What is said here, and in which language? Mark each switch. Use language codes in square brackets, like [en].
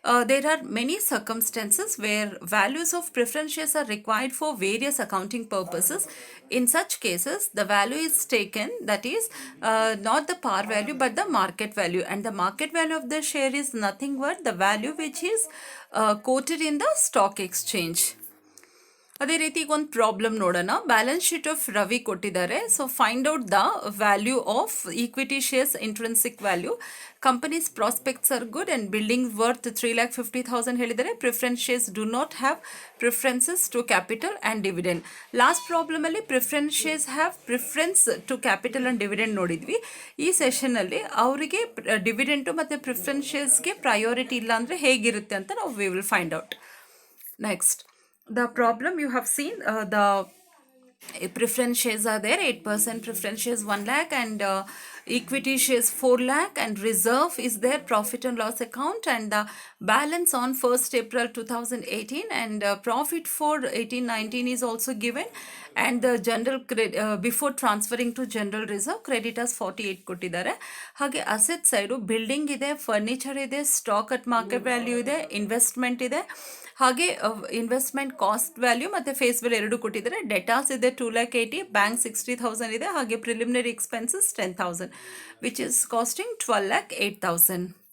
[en] There are many circumstances where values of preference shares are required for various accounting purposes. In such cases, the value is taken, that is not the par value but the market value, and the market value of the share is nothing but the value which is quoted in the stock exchange. [kn] ಅದೇ ರೀತಿ ಈಗ ಒಂದು problem ನೋಡೋಣ. Balance sheet of Ravi ಕೊಟ್ಟಿದ್ದಾರೆ. [en] So find out the value of equity shares intrinsic value. Companies prospects are good and building worth 3,50,000 [kn] ಹೇಳಿದ್ದಾರೆ. [en] Preference shares do not have preferences to capital and dividend. [kn] Last ಪ್ರಾಬ್ಲಮಲ್ಲಿ preference shares have preference to capital and dividend ನೋಡಿದ್ವಿ. ಈ ಸೆಷನಲ್ಲಿ ಅವರಿಗೆ dividend ಮತ್ತು preference ಶೇರ್ಸ್ಗೆ priority ಇಲ್ಲ ಅಂದರೆ ಹೇಗಿರುತ್ತೆ ಅಂತ ನಾವು [en] We will find out. Next, the problem you have seen, the preference shares are there. 8% preference shares 1 lakh and equity shares 4 lakh and reserve is there, profit and loss account, and the balance on 1st April 2018 and profit for 18-19 is also given, and the general before transferring to general reserve creditors 48 [kn] ಕೊಟ್ಟಿದ್ದಾರೆ. ಹಾಗೆ asset side building ಇದೆ, furniture ಇದೆ, stock at market value ಇದೆ, investment ಇದೆ, ಹಾಗೆ investment cost value ಮತ್ತು face value ಎರಡು ಕೊಟ್ಟಿದ್ದಾರೆ. ಡೆಟಾಸ್ ಇದೆ 2,80,000, ಬ್ಯಾಂಕ್ 60,000 ಇದೆ, ಹಾಗೆ preliminary expenses 10,000 [en] which is costing [kn] 12,08,000.